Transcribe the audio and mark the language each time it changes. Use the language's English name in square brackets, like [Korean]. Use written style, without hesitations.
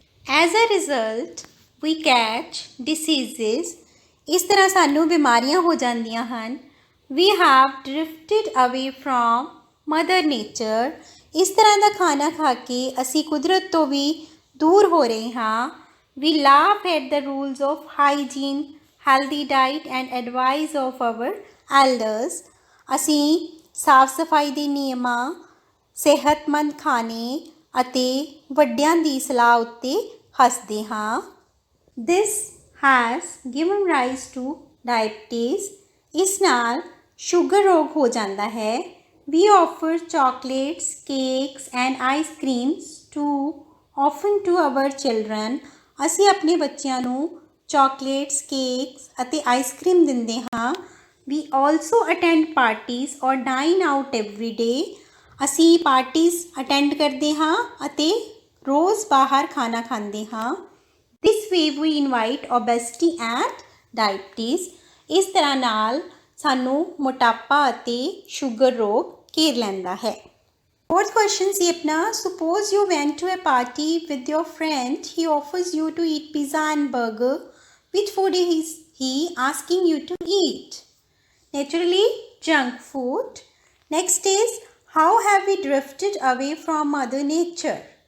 [English] As a result we catch diseases. [Punjabi] ਇਸ ਤਰ੍ਹਾਂ ਸਾਨੂੰ ਬਿਮਾਰੀਆਂ ਹੋ ਜਾਂਦੀਆਂ ਹਨ। [English] We have drifted away from mother nature. [Punjabi] ਇਸ ਤਰ੍ਹਾਂ ਦਾ ਖਾਣਾ ਖਾ ਕੇ ਅਸੀਂ ਕੁਦਰਤ ਤੋਂ ਵੀ ਦੂਰ ਹੋ ਰਹੇ ਹਾਂ। [English] We laugh at the rules of hygiene, healthy diet and advice of our elders. [Punjabi] ਅਸੀਂ ਸਾਫ਼ ਸਫਾਈ ਦੇ ਨਿਯਮਾਂ ਸਿਹਤਮੰਦ ਖਾਣੇ ਅਤੇ ਵੱਡਿਆਂ ਦੀ ਸਲਾਹ ਉੱਤੇ ਹੱਸਦੇ ਹਾਂ। [English] This has given rise to diabetes. [Punjabi] ਇਸ ਨਾਲ ਸ਼ੂਗਰ ਰੋਗ ਹੋ ਜਾਂਦਾ ਹੈ। [English] We offer chocolates, cakes and ice creams often to our children. [Punjabi] ਅਸੀਂ ਆਪਣੇ ਬੱਚਿਆਂ ਨੂੰ ਚੌਕਲੇਟਸ ਕੇਕਸ ਅਤੇ ਆਈਸਕ੍ਰੀਮ ਦਿੰਦੇ ਹਾਂ। [English] We also attend parties or dine out every day. [Punjabi] ਅਸੀਂ ਪਾਰਟੀਜ਼ ਅਟੈਂਡ ਕਰਦੇ ਹਾਂ ਅਤੇ ਰੋਜ਼ ਬਾਹਰ ਖਾਣਾ ਖਾਂਦੇ ਹਾਂ। [English] This way we invite obesity and diabetes. [Punjabi] ਇਸ ਤਰ੍ਹਾਂ ਨਾਲ ਸਾਨੂੰ ਮੋਟਾਪਾ ਅਤੇ ਸ਼ੂਗਰ ਰੋਗ ਘੇਰ ਲੈਂਦਾ ਹੈ। [English] Fourth question [Punjabi] ਸੀ ਆਪਣਾ [English] suppose you went to a party with your friend. He offers you to eat pizza and burger. Which food is he asking you to eat? Naturally, junk food. Next is how have we drifted away from Mother Nature?